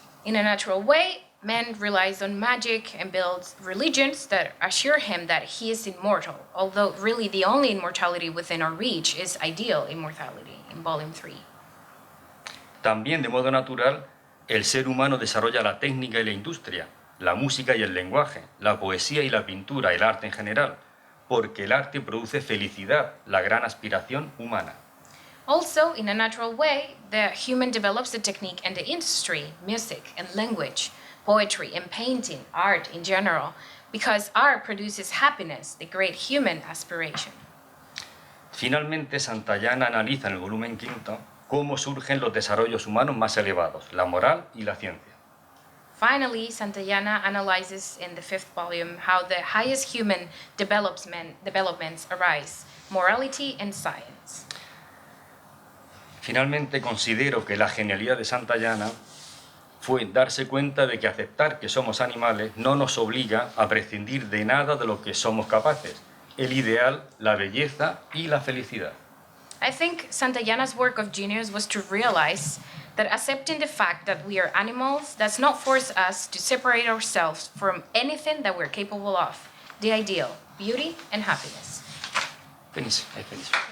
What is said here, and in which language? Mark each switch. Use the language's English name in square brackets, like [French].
[English] In a natural way, man relies on magic and builds religions that assure him that he is immortal, although really the only immortality within our reach is ideal immortality, in volume 3. [Spanish] También de modo natural, el ser humano desarrolla la técnica y la industria, la música y el lenguaje, la poesía y la pintura, el arte en general, porque el arte produce felicidad, la gran aspiración humana. [English] Also, in a natural way, the human develops the technique and the industry, music and language, poetry and painting, art in general, because art produces happiness, the great human aspiration. [Spanish] Finalmente, Santayana analiza en el volumen 5 cómo surgen los desarrollos humanos más elevados, la moral y la ciencia. [English] Finally, Santayana analyzes in the 5th volume how the highest human developments arise, morality and science. [Spanish] Finalmente, considero que la genialidad de Santayana fue darse cuenta de que aceptar que somos animales no nos obliga a prescindir de nada de lo que somos capaces, el ideal, la belleza y la felicidad. [English] I think Santayana's work of genius was to realize that accepting the fact that we are animals does not force us to separate ourselves from anything that we're capable of, the ideal, beauty and happiness. [Spanish] Feliz, feliz.